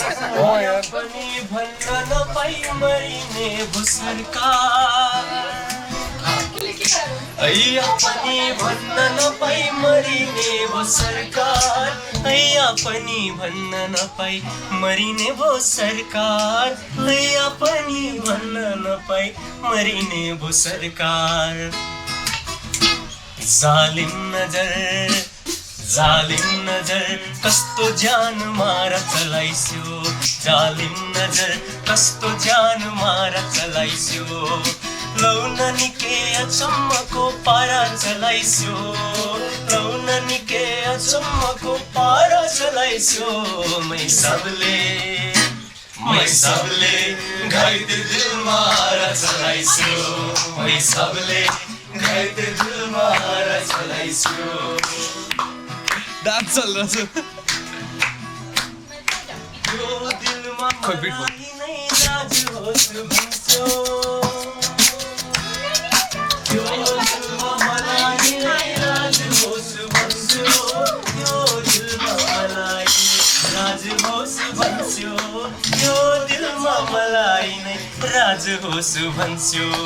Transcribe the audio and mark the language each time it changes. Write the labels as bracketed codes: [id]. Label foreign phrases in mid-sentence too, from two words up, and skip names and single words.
[ne] पनि भन्न नपाइ मरिने भुसरका ऐया पनि भन्न नपाइ मरिने भो सरकार ऐया पनि भन्न नपाइ मरिने भो सरकार ऐया पनि भन्न नपाइ मरिने भो सरकार जालिम नजर कस्तो ज्यान मारा चलाइस्यो जालिम नजर कस्तो ज्यान मारा चलाइस्यो लौन निके अचम्मको पारा चलाइस्यो लौन निके अचम्मको पारा चलाइस्यो मै सबले घाइते दिल मारा चलाइस्यो मै सबले घाइते दिल मारा चलाइस्यो डान्स [hi] चल रहा [ne] छ यो दिलमा मलाई नै राज होस् भन्छु यो दिलमा मलाई नै राज होस् भन्छु यो दिलमा मलाई राज होस् भन्छु यो दिलमा मलाई नै राज होस् भन्छु